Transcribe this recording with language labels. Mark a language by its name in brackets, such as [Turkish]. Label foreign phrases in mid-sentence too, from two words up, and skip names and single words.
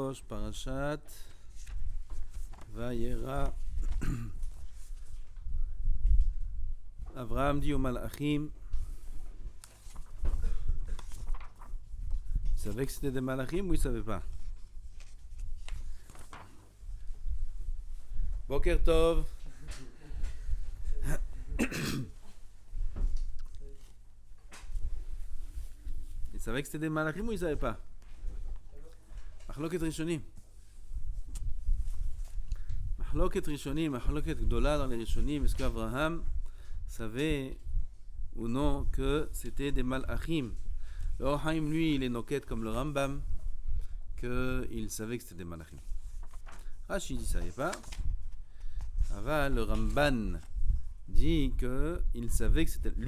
[Hebrew] הקדוש, פרשת וירא. [French] אברהם dit aux malachim, il savait que c'était des malachim ou il savait pas? [Hebrew] בוקר טוב. [French] Il savait que c'était des malachim ou il savait pas? [Hebrew] מחלוקת ראשונים. מחלוקת ראשונים, מחלוקת גדולה [French] dans les [Hebrew] ראשונים. [French] Est-ce qu'Abraham savait ou non que c'était des malachim? Le Or Haim, lui, il est noquette comme le Rambam, qu'il savait que c'était des malachim. Rashi dit savait pas. Aval, le Ramban dit qu'il savait que c'était...